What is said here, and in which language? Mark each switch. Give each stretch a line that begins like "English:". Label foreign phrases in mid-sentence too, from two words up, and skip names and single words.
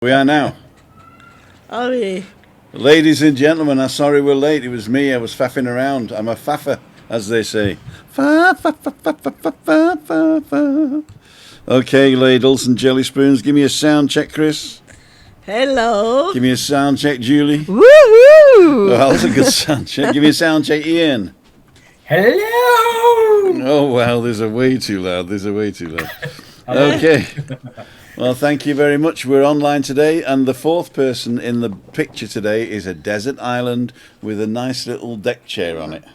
English: We are now. Are we? Ladies and gentlemen, I'm sorry we're late. It was me. I was faffing around. I'm a faffer, as they say. Fa, fa, fa, fa, fa, fa, fa, fa, fa. Okay, ladles and jelly spoons. Give me a sound check, Chris. Hello. Give me a sound check, Julie. Woohoo! Oh, that was a good sound check. Give me a sound check, Ian. Hello! Oh, wow, there's a way too loud. Okay. Well, thank you very much. We're online today, and the fourth person in the picture today is a desert island with a nice little deck chair on it.